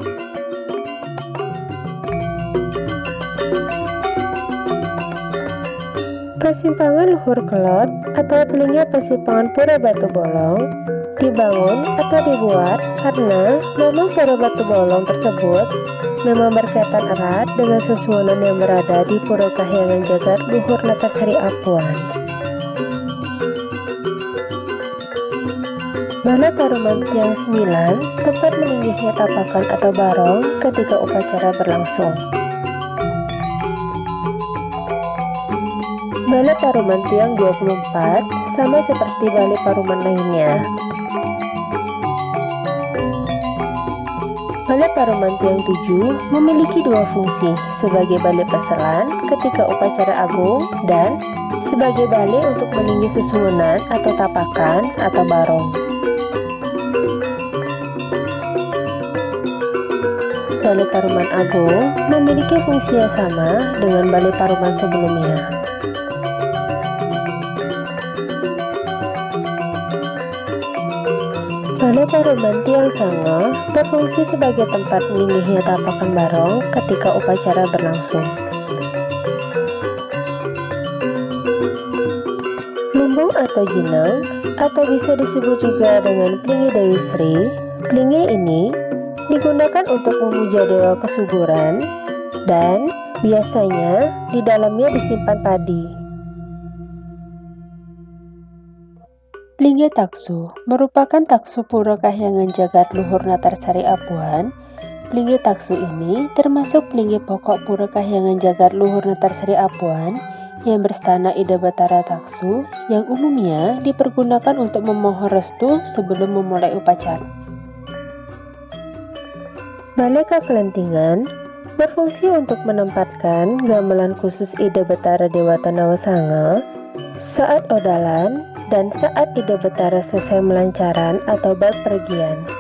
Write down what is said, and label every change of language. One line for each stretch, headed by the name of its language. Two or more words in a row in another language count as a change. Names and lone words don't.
Indonesian: Persimpangan Luhur Kelot atau Pelingi Persimpangan Pura Batu Bolong dibangun atau dibuat karena memang Pura Batu Bolong tersebut memang berkaitan erat dengan susunan yang berada di Pura Kahyangan Jagat Luhur Natasari Apuan. Balai Paruman Tiang 9 tempat meningginya Tapakan atau Barong ketika upacara berlangsung. Balai Paruman Tiang 24 sama seperti balai paruman lainnya. Balai Paruman Tiang 7 memiliki dua fungsi, sebagai balai perselan ketika upacara agung dan sebagai balai untuk meninggi susunan atau tapakan atau barong. Balai Paruman Agung memiliki fungsi yang sama dengan balai paruman sebelumnya. Balai Paruman Tiang Sanga berfungsi sebagai tempat meningginya tapakan barong ketika upacara berlangsung. Lumbung atau Jinang, atau bisa disebut juga dengan Pelingi Dewi Sri. Pelingi ini digunakan untuk memuja dewa kesuburan dan biasanya di dalamnya disimpan padi. Pelingi Taksu merupakan taksu Pura Kahyangan Jagat Luhur Natarsari Apuan. Pelingi Taksu ini termasuk pelingi pokok Pura Kahyangan Jagat Luhur Natarsari Apuan yang berstana Ida Batara Taksu yang umumnya dipergunakan untuk memohon restu sebelum memulai upacara. Balai Kakelentingan berfungsi untuk menempatkan gamelan khusus Ida Batara Dewata Nawasanga saat odalan dan saat Ida Batara selesai melancaran atau berpergian.